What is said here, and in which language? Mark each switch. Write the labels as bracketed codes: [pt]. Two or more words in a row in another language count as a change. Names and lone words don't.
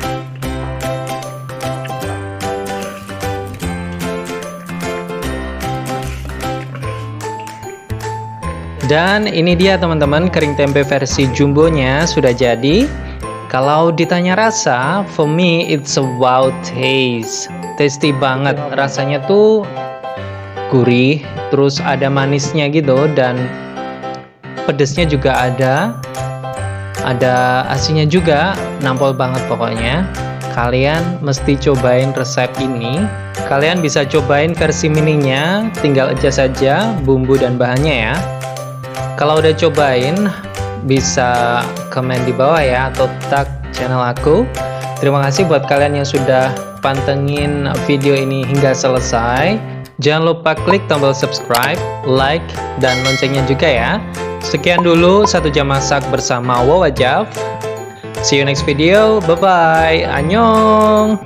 [id] Dan ini dia teman-teman, kering tempe versi jumbonya sudah jadi. Kalau ditanya rasa, [en] for me it's a wow taste. [id] Tasty banget, rasanya tuh gurih, terus ada manisnya gitu, dan pedesnya juga ada asinnya juga, nampol banget pokoknya. Kalian mesti cobain resep ini. Kalian bisa cobain versi mininya, tinggal adjust saja bumbu dan bahannya ya. Kalau udah cobain, bisa komen di bawah ya, atau tag channel aku. Terima kasih buat kalian yang sudah pantengin video ini hingga selesai. Jangan lupa klik tombol subscribe, like, dan loncengnya juga ya. Sekian dulu 1 jam masak bersama Wawa Jav. [en] See you next video. Bye-bye. Annyeong.